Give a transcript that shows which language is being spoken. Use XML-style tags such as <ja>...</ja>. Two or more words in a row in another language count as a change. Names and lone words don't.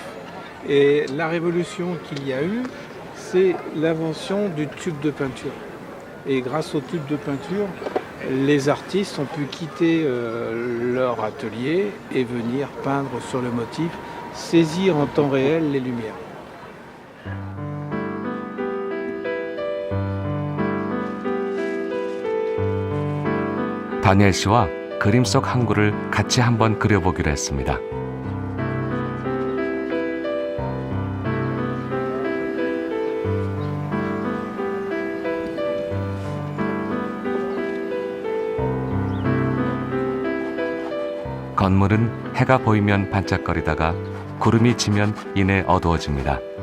<fr>Et la révolution qu'il y a eu, c'est l'invention du tube de peinture. Et grâce au tube de peinture, les artistes ont pu quitter leur atelier et venir peindre sur le motif, saisir en temps réel les lumières.</fr> <ko>다니엘 씨와 그림 속 항구를 같이 한번 그려보기로 했습니다. 건물은 해가 보이면 반짝거리다가 구름이 지면 이내 어두워집니다.</ko>